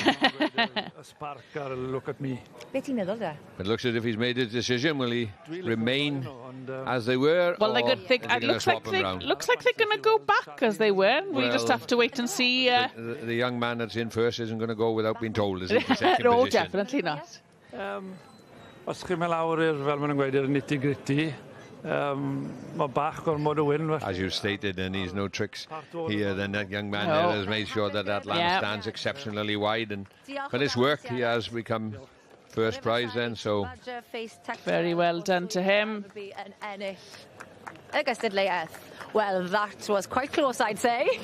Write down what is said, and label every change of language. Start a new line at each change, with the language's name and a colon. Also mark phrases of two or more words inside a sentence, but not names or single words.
English: Look at me. It looks as if he's made his decision. Will he remain as they were? Well, they could think. It looks like they're going to go back as they were. We'll just have to wait and see. The young man that's in first isn't going to go without being told, is he? No, definitely not.
Welsh: Os chi'n mynd lawr i'r, fel maen nhw'n gweud, i'r nitty-gritty, mae bach gormod o wyn.
English: As you stated, and he's no tricks here, then that young man there has made sure that lamb stands exceptionally wide. And for this work, he has become first prize then, so... Very well done to him. Well, that was quite close, I'd say.